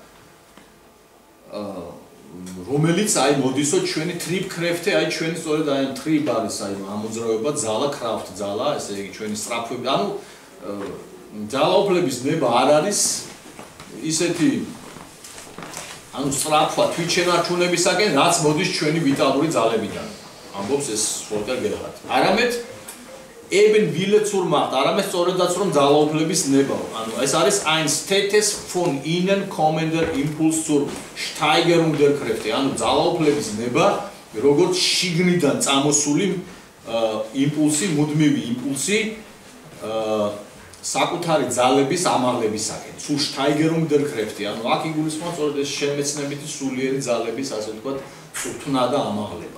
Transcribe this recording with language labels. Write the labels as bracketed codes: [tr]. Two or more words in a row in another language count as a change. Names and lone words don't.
[ka] რომელიც აი მოდისო ჩვენი ტრიბკრეფტე, აი ჩვენი სწორედ აი ტრიბ არის აი ამოძრავება, ძალა, კრაფტ, ძალა, ესე იგი ჩვენი სტრაფები, ანუ ძალაუფლების ნება არ არის ისეთი ანუ სტრაფვა თვითშენარჩუნებისაკენ, რაც მოდის ჩვენი ვიტალური ძალებიდან. ამბობს ეს ფოლკერ გერჰარტი. [de] არამედ eben Wille zur Macht, [ka] არამედ სწორედაც რომ ძალაუფლების ნებაო. ანუ ეს არის [de] ein stets von innen kommender Impuls zur Steigerung der Kräfte. [ka] ანუ ძალაუფლების ნება, როგორც შიგნიდან წამოსული იმპულსი, მუდმივი იმპულსი საკუთარი ძალების ამაღლებისაკენ. [de] Zur Steigerung der Kräfte. [ka] ანუ აქ იგულისხმება სწორედ ეს შემეცნებითი სულიერი ძალების, ასე ვთქვათ, წვრთნა და ამაღლება.